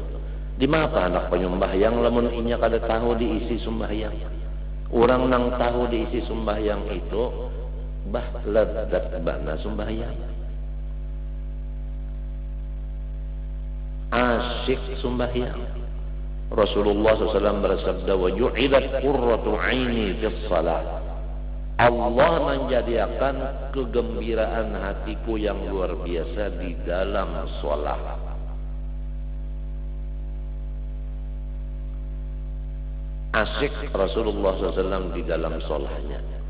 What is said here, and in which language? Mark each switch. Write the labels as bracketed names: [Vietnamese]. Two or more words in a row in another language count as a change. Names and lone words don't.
[Banjar] Di mana anak penyembah yang lamun inya kada tahu diisi sembahyang. Orang nang tahu diisi sembahyang itu bah ladzat bana sembahyang. Asyik sembahyang. Rasulullah SAW bersabda, [Arabic] وجعلت قرة عيني في الصلاة. [Indonesian] Allah menjadikan kegembiraan hatiku yang luar biasa di dalam sholat. Asyik Rasulullah SAW di dalam sholatnya.